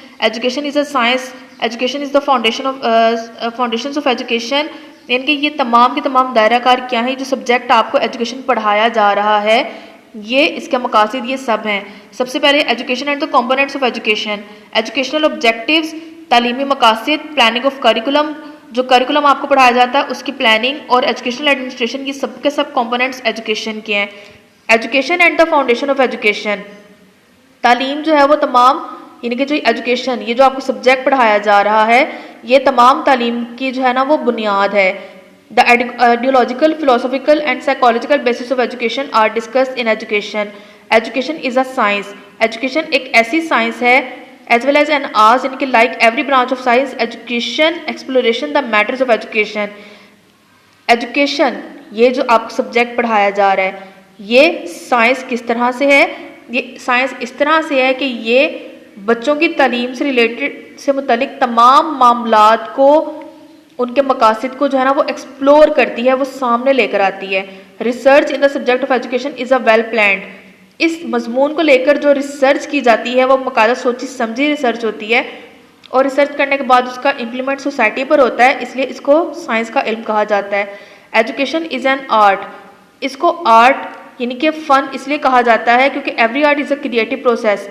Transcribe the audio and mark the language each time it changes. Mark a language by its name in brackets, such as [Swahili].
[English] Education is a science, education is the foundations of education. [Urdu] یعنی کہ یہ تمام کے تمام دائرہ کار کیا ہیں، جو سبجیکٹ آپ کو ایجوکیشن پڑھایا جا رہا ہے یہ اس کے مقاصد یہ سب ہیں. سب سے پہلے [English] Education and the components of education. [Urdu] Educational objectives, تعلیمی مقاصد، [English] planning of curriculum, [Urdu] جو کریکولم آپ کو پڑھایا جاتا ہے اس کی پلاننگ، اور ایجوکیشنل ایڈمنسٹریشن، یہ سب کے سب کمپوننٹس ایجوکیشن کے ہیں. [English] Education and the foundation of education. [Urdu] تعلیم جو ہے وہ تمام یعنی کہ جو ایجوکیشن یہ جو آپ کو سبجیکٹ پڑھایا جا رہا ہے یہ تمام تعلیم کی جو ہے نا وہ بنیاد ہے. [English] The ideological, philosophical and psychological basis of education are discussed in education. Education is a science. Education [Urdu] ایک ایسی سائنس ہے [English] as well as an art یعنی کہ like every branch of science, education, exploration, the matters of education. [Urdu] Education یہ جو آپ کو subject پڑھایا جا رہا ہے یہ سائنس کس طرح سے ہے. یہ سائنس اس طرح سے ہے کہ یہ بچوں کی تعلیم سے ریلیٹڈ سے متعلق تمام معاملات کو ان کے مقاصد کو جو ہے نا وہ ایکسپلور کرتی ہے، وہ سامنے لے کر آتی ہے. [English] Research in the subject of education is a well planned. [Urdu] اس مضمون کو لے کر جو ریسرچ کی جاتی ہے وہ باقاعدہ سوچی سمجھی ریسرچ ہوتی ہے، اور ریسرچ کرنے کے بعد اس کا امپلیمنٹ سوسائٹی پر ہوتا ہے، اس لیے اس کو سائنس کا علم کہا جاتا ہے. [English] Education is an art. [Urdu] اس کو آرٹ یعنی کہ فن اس لیے کہا جاتا ہے کیونکہ [English] Every art is a creative process.